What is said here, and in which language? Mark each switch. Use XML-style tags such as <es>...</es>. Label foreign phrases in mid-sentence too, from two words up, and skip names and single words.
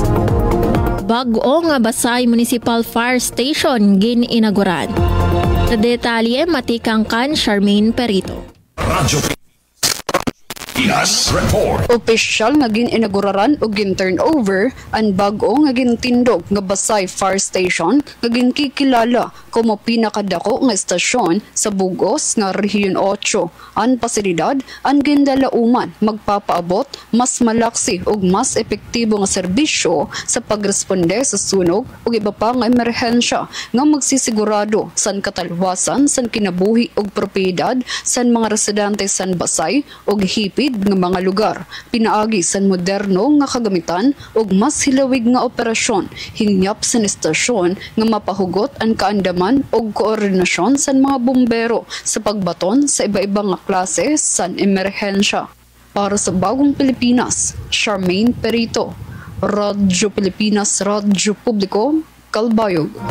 <war>Bag-o nga Basay Municipal Fire Station gin-inaguran. Sa detalye, matikang kan Charmaine Perito. Radyo Pilipinas Report. Opisyal nga gin-inauguraran o gin-turnover ang bag-o nga gintindog nga Basay Fire Station nga ginkikilala como pinakadako nga estasyon sa Bugos nga Rehiyon 8. Ang pasilidad ang gindalauman magpapaabot mas malaksi ug mas epektibo nga serbisyo sa pagresponde sa sunog ug iba pa nga emerhensya nga magsisigurado san katalwasan san kinabuhi ug propiedad san mga residente san Basay ug hipid nga mga lugar. Pinaagi san moderno nga kagamitan ug mas hilawig nga operasyon hingyap sa estasyon nga mapahugot ang kaandaman ug koordinasyon san mga bumbero sa pagbaton sa iba-ibang nga klase san emerhensya. Para sa Bagong Pilipinas, Charmaine Perito, Radyo Pilipinas, Radyo Publiko, Calbayog.</war>